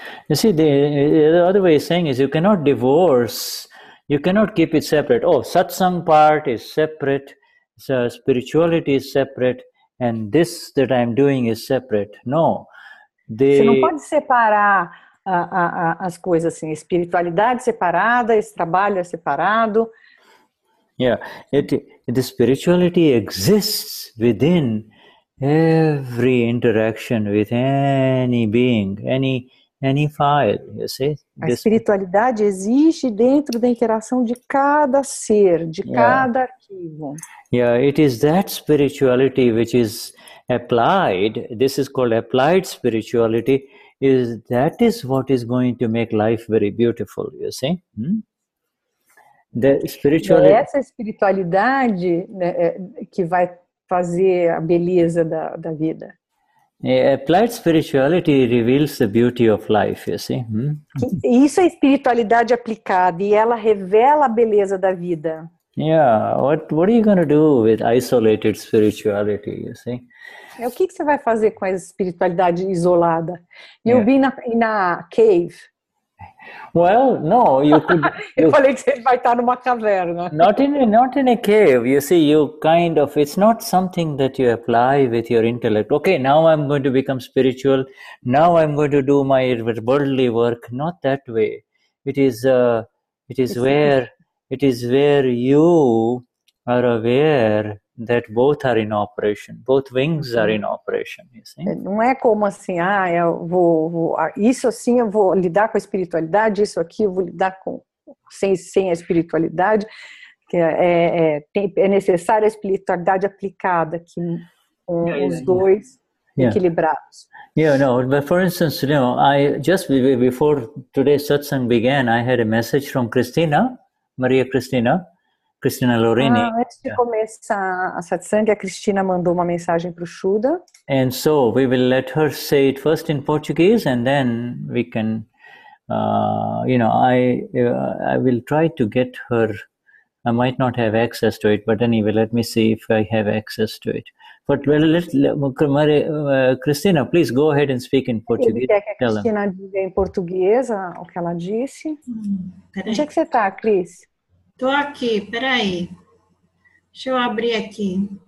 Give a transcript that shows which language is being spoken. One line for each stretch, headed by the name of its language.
English: You see, the other way of saying is you cannot keep it separate. Oh, satsang part is separate, so spirituality is separate, and this that I'm doing is separate. No.
Portuguese: Você não pode separar as coisas assim, espiritualidade separada, esse trabalho é separado.
English: Yeah, the spirituality exists within every interaction with any being, any file, you see.
Portuguese: A espiritualidade existe dentro da interação de cada ser, de cada arquivo.
English: Yeah, it is that spirituality which is applied. This is called applied spirituality. That is what is going to make life very beautiful, you see. The spirituality.
Portuguese: É essa espiritualidade, né, que vai fazer a beleza da vida.
English: Applied spirituality reveals the beauty of life, you see.
Portuguese: Isso é espiritualidade aplicada e ela revela a beleza da vida.
English: Yeah, what are you going to do with isolated spirituality, you see?
Portuguese: O que você vai fazer com a espiritualidade isolada?
English: You'll be in a cave. Well, no, you could.
Portuguese: Eu falei que você vai estar numa caverna.
English: Not in a cave. You see, it's not something that you apply with your intellect. Okay, now I'm going to become spiritual. Now I'm going to do my worldly work. Not that way. It is where you are aware that both are in operation. Both wings are in operation, you see.
Portuguese: Não é como assim, eu vou isso assim eu vou lidar com a espiritualidade, isso aqui eu vou lidar com sem a espiritualidade, que é necessária a espiritualidade aplicada aqui com os dois equilibrados.
English: Yeah, no, but for instance, I just before today's satsang began, I had a message from Cristina Lorini.
Portuguese: Antes de começar a satsang, a Cristina mandou uma mensagem para o Shuddha.
English: And so we will let her say it first in Portuguese, and then we can, I will try to get her. I might not have access to it, but anyway, let me see if I have access to it. But Cristina, please go ahead and speak in Portuguese.
Portuguese: Ele quer que a Cristina diga em português o que ela disse. Onde é que você está, Cris? Estou aqui, peraí. Deixa eu abrir aqui.